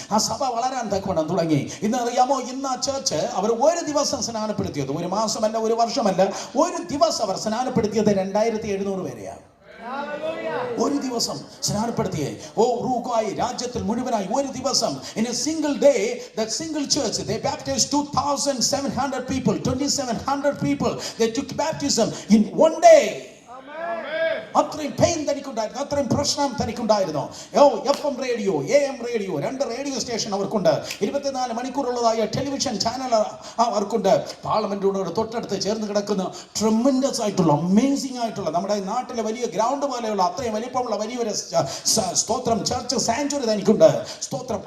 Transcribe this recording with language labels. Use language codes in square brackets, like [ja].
[ml] ആ സഭ വളരാൻ തക്കവണ്ണം തുടങ്ങി. ഇന്ന് അറിയാമോ, ഇന്ന് ആ ചേർച്ച് അവർ ഒരു ദിവസം സ്നാനപ്പെടുത്തിയത്, ഒരു മാസമല്ല, ഒരു വർഷമല്ല, ഒരു ദിവസം അവർ സ്നാനപ്പെടുത്തിയത് 2700 പേരെയാണ്. ഒരു ദിവസം സ്നാനപ്പെടുത്തിയേ. ഉറുഗ്വായ് രാജ്യത്തിൽ മുഴുവനായി ഒരു ദിവസം. [en] In a single day, that single church, they baptized 2,700 people, 2,700 people. They took baptism in one day. [ml] അത്രയും പെയിൻ തനിക്കുണ്ടായിരുന്നു, അത്രയും പ്രശ്നം തനിക്കുണ്ടായിരുന്നു. FM radio, AM radio, 2 radio station അവർക്കുണ്ട്. 24 മണിക്കൂറുള്ളതായ ടെലിവിഷൻ ചാനൽ അവർക്കുണ്ട്. പാർലമെന്റിനോട് തൊട്ടടുത്ത് ചേർന്ന് കിടക്കുന്ന ട്രെമൻഡസ് ആയിട്ടുള്ള, അമേസിംഗ് ആയിട്ടുള്ള, നമ്മുടെ നാട്ടിലെ വലിയ ഗ്രൗണ്ട് പോലെയുള്ള അത്രയും വലിപ്പമുള്ള വലിയൊരു സ്തോത്രം ചർച്ച് സാങ്ച്വറി തനിക്കുണ്ട്. സ്തോത്രം.